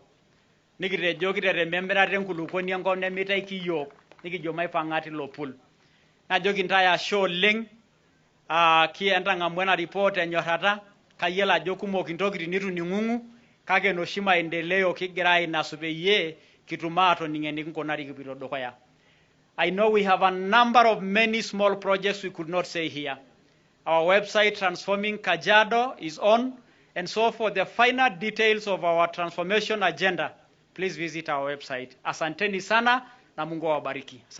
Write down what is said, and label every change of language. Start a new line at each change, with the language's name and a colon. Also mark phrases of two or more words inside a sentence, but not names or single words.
Masai: Nikitejo kiterem emirata enkulukuoni enkop nemitaiki yiok, nikijo maipang'a tilo pul. Najoki ntae ashe oleng' entang'amu ena report enyorrata, kayiolo ajo kumok intokitin nitu ning'ung'u, kake enoshi maendeleo kigira ainasu peyie kitum aatoning' enikinkunari kipoito dukuya.
English: I know we have a number of many small projects we could not say here. Our website, Transforming Kajiado, is on, and so for the finer details of our transformation agenda, please visit our website.
Swahili: Asanteni sana na Mungu awabariki.